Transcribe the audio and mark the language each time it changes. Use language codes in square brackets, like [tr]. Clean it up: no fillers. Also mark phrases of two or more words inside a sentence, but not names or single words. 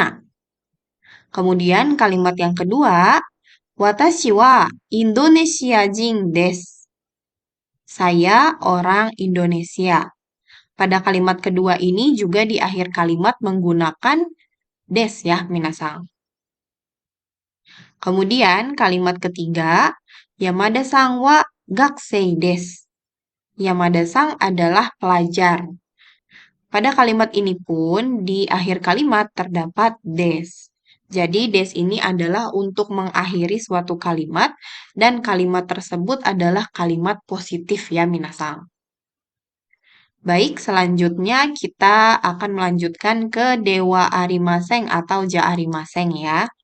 [id] Kemudian kalimat yang kedua, [ja] 私はインドネシア人です. [id] Saya orang Indonesia. Pada kalimat kedua ini juga di akhir kalimat menggunakan des ya, minasang. Kemudian kalimat ketiga, [ja] 山田さんは学生です. [id] Yamada-san adalah pelajar. Pada kalimat ini pun di akhir kalimat terdapat des. Jadi des ini adalah untuk mengakhiri suatu kalimat dan kalimat tersebut adalah kalimat positif ya minasang. Baik, selanjutnya kita akan melanjutkan ke [ja] ではありません [id] atau [ja] じゃありません [id] ya.